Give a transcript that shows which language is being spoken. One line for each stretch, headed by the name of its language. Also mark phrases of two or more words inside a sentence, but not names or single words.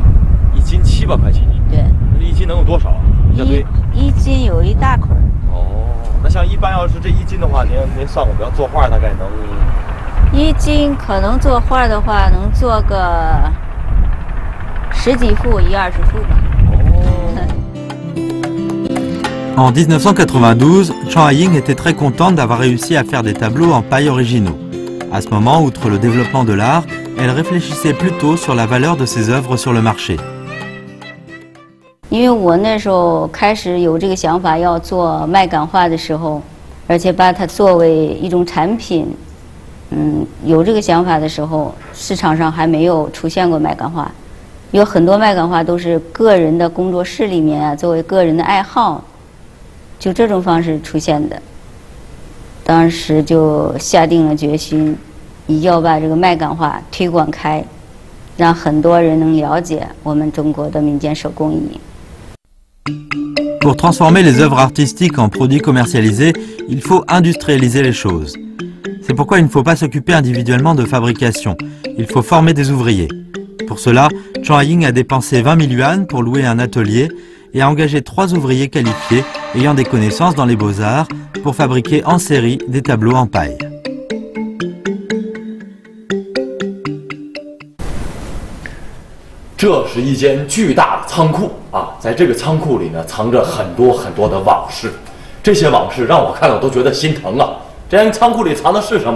Chinese: 1 斤7、8块钱？对。那1斤能有多少啊？一斤有一大捆。哦。那像一般要是这1斤的话，您算过，比方做画大概能 1斤可能做画的话，能做个10几幅、20幅吧。
French: En 1992, Zhang Ying était très contente d'avoir réussi à faire des tableaux en paille originaux. À ce moment, outre le développement de l'art, elle réfléchissait plutôt sur la valeur de ses œuvres sur le marché.
Chinese: 因为我那时候开始有这个想法要做麦秆画的时候，而且把它作为一种产品，有这个想法的时候，市场上还没有出现过麦秆画，有很多麦秆画都是个人的工作室里面啊，作为个人的爱好，就这种方式出现的。当时就下定了决心，要把这个麦秆画推广开，让很多人能了解我们中国的民间手工艺。
French: Pour transformer les œuvres artistiques en produits commercialisés, il faut industrialiser les choses. C'est pourquoi il ne faut pas s'occuper individuellement de fabrication, il faut former des ouvriers. Pour cela, Zhang Ying a dépensé 20 000 yuan pour louer un atelier et a engagé 3 ouvriers qualifiés ayant des connaissances dans les beaux-arts pour fabriquer en série des tableaux en paille.
Chinese: 这是一间巨大的仓库啊，在这个仓库里呢，藏着很多很多的往事。这些往事让我看了都觉得心疼啊。这间仓库里藏的是什么呢？